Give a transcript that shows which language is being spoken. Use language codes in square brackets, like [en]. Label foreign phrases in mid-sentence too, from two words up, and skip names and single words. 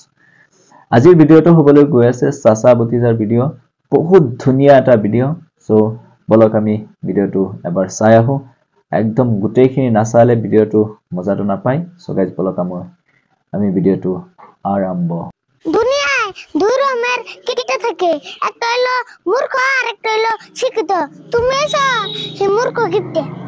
[as] আজিৰ ভিডিঅ'টো হ'বলৈ গৈ আছে চাচা ভতিজাৰ ভিডিঅ'। বহুত ধুনীয়া এটা ভিডিঅ'। সো বলক আমি ভিডিঅ'টো এবাৰ চাই আহো। একদম গোটেইখিনি নাচালে ভিডিঅ'টো মজাটো নাপায়। [en] so guys [as] বলক আমি ভিডিঅ'টো আৰম্ভ। [bn] দুনিয়ায় দুই রকমের কিটিতে থাকে, একটা হলো মূর্খ আর একটা হলো শিক্ষিত। তুমি এসো সেই মূর্খ কিপটে।